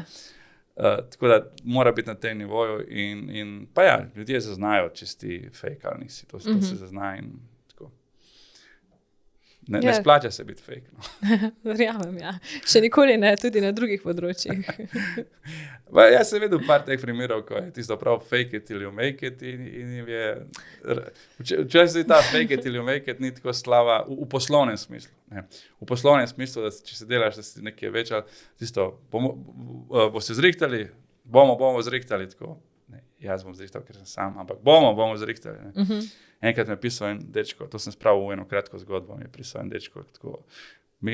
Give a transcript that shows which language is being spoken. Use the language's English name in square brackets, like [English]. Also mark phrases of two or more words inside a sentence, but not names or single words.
[Slovenian] Tako da mora biti na tem nivoju in pa ja, ljudje zaznajo, če si fake ali nisi. To se zazna in tako. Ne splača se biti fake. No. Verjamem, ja. Še nikoli ne, tudi na drugih področjih. Jaz sem vedel par teh primerov, ko je tisto prav [English] fake it till you make it [Slovenian] in je... Včasih ta [English] fake it till you make it [Slovenian] ni tako slava v poslovnem smislu. Ne. V poslovnem smislu, da če se delaš, da si nekaj več, tisto, boste zrihtali, bomo zrihtali tako. Ne, jaz bom zrihtal, ker sem sam, ampak bomo zrihtali. Ne. Enkrat mi je pisal en dečko, to sem spravil v eno kratko zgodbo, mi je pisal en dečko, tako, mi